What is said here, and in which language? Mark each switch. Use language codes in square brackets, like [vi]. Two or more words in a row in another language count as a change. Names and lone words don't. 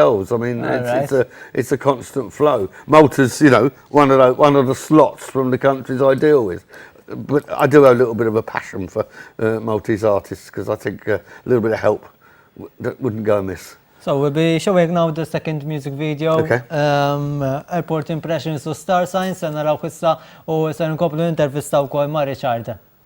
[en] I mean, it's a constant flow. Malta's, you know, one of the slots from the countries I deal with. But I do have a little bit of a passion for Maltese artists, because I think a little bit of help that wouldn't go amiss. So we'll be showing now the second music video. Okay. [mt] Airport Impressions u Star Signs, se naraw issa u se nkomplu intervista wkoll ma' Richard.